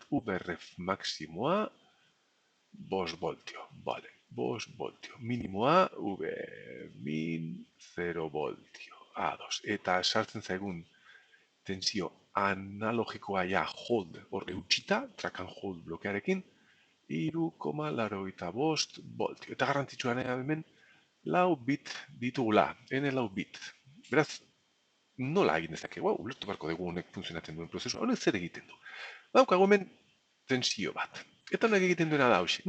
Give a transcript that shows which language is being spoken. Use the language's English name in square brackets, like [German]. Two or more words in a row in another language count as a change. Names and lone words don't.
[Basque] VRF maksimoa 5 voltio. Vale, 5 voltio. Minimoa V min 0 voltio. A2. Eta sartzen zaigun tensio analogikoa ja hold hor eutxita, [English] track and hold [Basque] blokearekin, 3,85 voltio. Eta garrantzitsua hemen lau bit ditugula, n lau bit. Beraz, nola egin dezakegu, ulertu beharko dugu honek funtzionatzen duen prozesua, honek zer egiten du. Daukagu hemen tensio bat. Eta honek egiten duena da hauxe.